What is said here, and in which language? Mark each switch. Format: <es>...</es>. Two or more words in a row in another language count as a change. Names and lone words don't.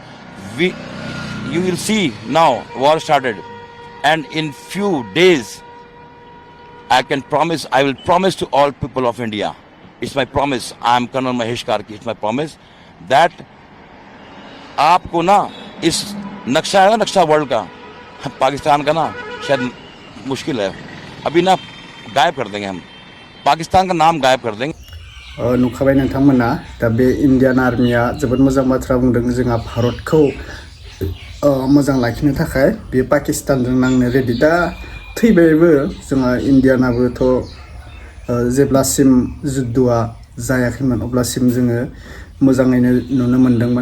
<en>You will see now, war started, and in few days I will promise to all people of India, it's my promise, I am Colonel Mahesh Karki, it's my promise that</en> <hi>आपको ना इस नक्शा है ना, नक्शा वर्ल्ड का, पाकिस्तान का ना शायद मुश्किल है, अभी ना गायब कर देंगे हम, पाकिस्तान का नाम गायब कर देंगे.</hi> <brx>नुखाबाय नोंथांमोना दा बे इन्डियान आर्मिया जोबोद मोजां बाथ्रा बुंदों. जोंहा भारतखौ मोजां लाखिनो थाखाय बे पाकिस्तानजों नांनो रेडि. दा थैबायबो जोंहा इन्डियानाबोथ' जेब्लासिम जुद्धआ जायाखैमोन अब्लासिम जोङो मोजाङैनो नुनो मोन्दोंमोन.</brx>